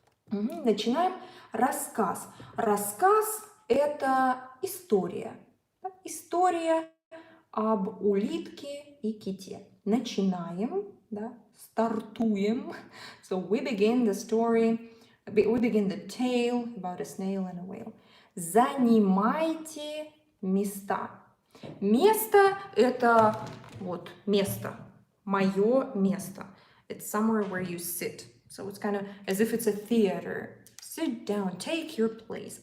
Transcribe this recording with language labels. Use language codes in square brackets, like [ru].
[ru] Начинаем рассказ. Рассказ – это история. История об улитке и ките. Начинаем, да, стартуем. [en] So we begin the story, we begin the tale about a snail and a whale. [ru] Занимайте места. Место – это вот место, мое место. [en] It's somewhere where you sit. So it's kind of as if it's a theater. Sit down, take your place.